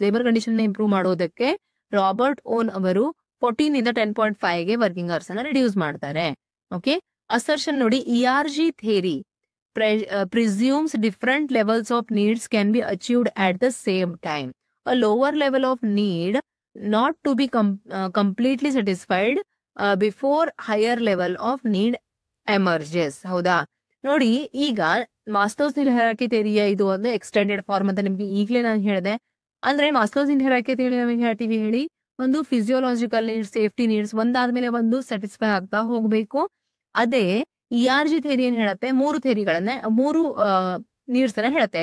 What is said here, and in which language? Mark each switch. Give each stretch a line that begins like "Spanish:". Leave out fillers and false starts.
Kannada: Labour condition improve ಮಾಡೋದಕ್ಕೆ Robert own ಅವರು 14 ಇಂದ 10.5 ಗೆ ವರ್ಕಿಂಗ್ ಅವರ್ಸ್ ಅನ್ನ ರಿಡ್ಯೂಸ್ ಮಾಡ್ತಾರೆ.
English: Okay. Assertion ನೋಡಿ, ERG theory presumes different levels of needs can be achieved at the same time. A lower level of need not to be completely satisfied before higher level of need emerges.
Kannada: ಹೌದಾ? ನೋಡಿ, ಈಗ ಮಾಸ್ಲೋಸ್ need hierarchy ಥಿಯರಿಯ ಇದು ಒಂದು extended form ಅಂತ ನಿಮ್ಗೆ ಈಗಲೇ ನಾನು ಹೇಳಿದೆ. ಅಂದ್ರೆ ಮಾಸ್ಲೋಸ್ ನೀಡ್ ಹೈರಾರ್ಕಿ ಥಿಯರಿ ನಮಗೆ ಹೇಳ್ತೀವಿ ಹೇಳಿ, ಒಂದು ಫಿಸಿಯೋಲಾಜಿಕಲ್ ನೀಡ್ಸ್, ಸೇಫ್ಟಿ ನೀಡ್ಸ್ ಒಂದಾದ್ಮೇಲೆ ಒಂದು ಸ್ಯಾಟಿಸ್ಫೈ ಆಗ್ತಾ ಹೋಗ್ಬೇಕು. ಅದೇ ERG ಥಿಯರಿ ಏನ್ ಹೇಳುತ್ತೆ, 3 ಥಿಯರಿಗಳನ್ನ, 3 ನೀಡ್ಸ್ ಅನ್ನ ಹೇಳುತ್ತೆ.